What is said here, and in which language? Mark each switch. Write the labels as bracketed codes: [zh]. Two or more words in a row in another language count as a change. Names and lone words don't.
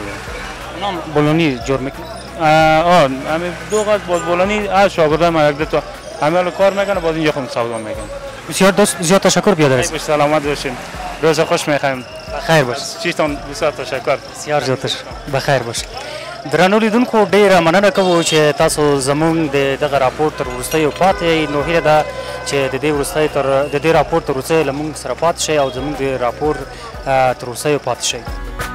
[fa] اونا بولونی جور میکنن؟ همین دو قد باز بولونی از شاگردم من یک دو تا همه کار میکنه، باز اینجا خود سودا میکنه. بسیار دوست زیاد تشکر بیادر است. سلامت باشین. روز خوش میخوایم. بخیر باش. چیتون بسیار تشکر. بسیار زیاد تشکر. بخیر باش. [ps] درنو لیدونکو ډیره مننه کوو چې تاسو زموږ د دغه راپور تر وروستیو پاتې نو هیله ده چې د دې راپور تر وروستیو له موږ سره پاتې شئ او زموږ د راپور تر وروستیو پاتې شئ.